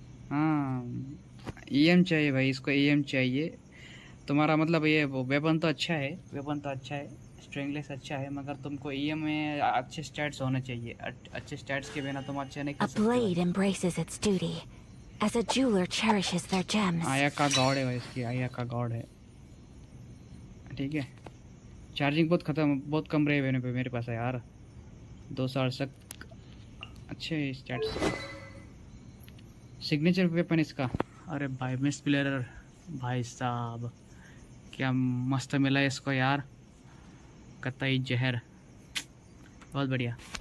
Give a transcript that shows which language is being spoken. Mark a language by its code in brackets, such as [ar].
[hi] हाँ EM चाहिए भाई इसको, EM चाहिए। तुम्हारा मतलब ये वो वेपन तो अच्छा है, वेपन तो अच्छा है, स्ट्रिंगलेस अच्छा है, मगर तुमको EM में अच्छे स्टैट्स होने चाहिए। अच्छे स्टैट्स के बिना तुम अच्छे नहीं कर सकते। [en] A blade embraces its duty, as a jeweler cherishes their gems. [hi] आयाका God है भाई इसकी, आयाका गॉड है, ठीक है। चार्जिंग बहुत कम रहे हुए पे मेरे पास है यार, 268 अच्छे स्टैट्स। सिग्नेचर वेपन इसका, अरे भाई मिस प्लेयर भाई साहब क्या मस्त मिला है इसको यार, कतई जहर, बहुत बढ़िया।